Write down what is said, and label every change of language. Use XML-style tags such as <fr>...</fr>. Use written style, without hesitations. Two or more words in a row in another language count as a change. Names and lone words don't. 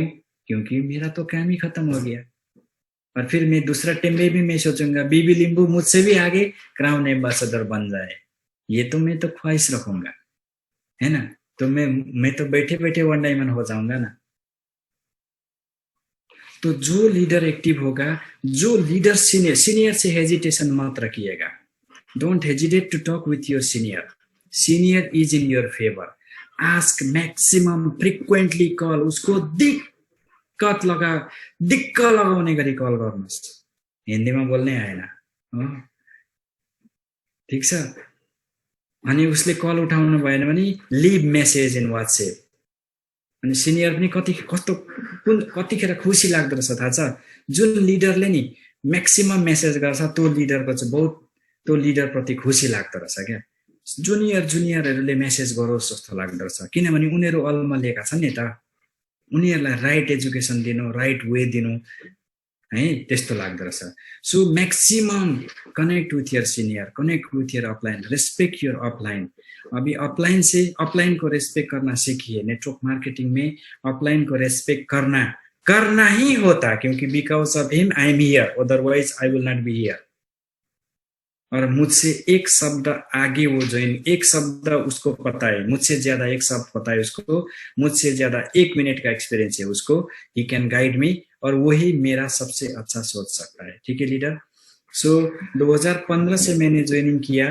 <hi>क्योंकि मेरा तो काम ही खत्म हो गया। और फिर मैं दूसरा टीम में भी मैं सोचूंगा बीबी लिंबू मुझसे भी आगे क्राउन एम्बेसडर बन जाए। ये तो मैं तो ख्वाहिश रखूंगा, है ना। तो मैं तो बैठे बैठे</hi> <en>one diamond</en> <hi>हो जाऊंगा ना। तो जो लीडर एक्टिव होगा, जो लीडर सीनियर से हेजिटेशन मत रखिएगा।</hi> <en>don't hesitate to talk with your senior. senior is in your favor ask maximum frequently call,</en> <ne>उसको दिक्क लगाउने गरी कल गर्नुहोस्। हिन्दीमा बोल्नै आएन, ठिक छ। अनि उसले कल उठाउनु भएन भने</ne> <en>leave message in WhatsApp.</en> <ne>अनि सिनियर पनि कतिखेर खुसी लाग्दो रहेछ थाहा छ? जुन लिडरले नि</ne> <en>maximum message</en> <ne>गर्छ त्यो लिडरको चाहिँ बहुत, त्यो लिडर प्रति खुसी लाग्दो रहेछ क्या। जुनियरहरूले मेसेज गरोस् जस्तो लाग्दो रहेछ, किनभने उनीहरू अल्मलिएका छन् नि त। उनीहरूलाई</ne> <en>right education</en> <ne>दिनु,</ne> <en>right way</en> <ne>दिनु, है, त्यस्तो लाग्दो रहेछ।</ne> <en>so maximum connect with your senior connect with your upline respect your upline, रेस्पेक्ट योर अपलाइन।</en> <hi>अभी अपलाइन से अपलाइन को रेस्पेक्ट करना सीखिए।</hi> <en>network marketing</en> <hi>में अपलाइन को रेस्पेक्ट करना ही होता, क्योंकि</hi> <en>because of him I am here otherwise I will not be here.</en> <hi>और मुझसे एक शब्द आगे वो जोइन, एक शब्द उसको पता है, मुझसे ज्यादा एक शब्द पता है उसको, मुझसे ज्यादा 1 मिनट का एक्सपीरियंस है उसको,</hi> <en>he can guide me,</en> <hi>और वही मेरा सबसे अच्छा सोच सकता है। ठीक है लीडर। सो 2015 से मैंने ज्वाइनिंग किया।</hi>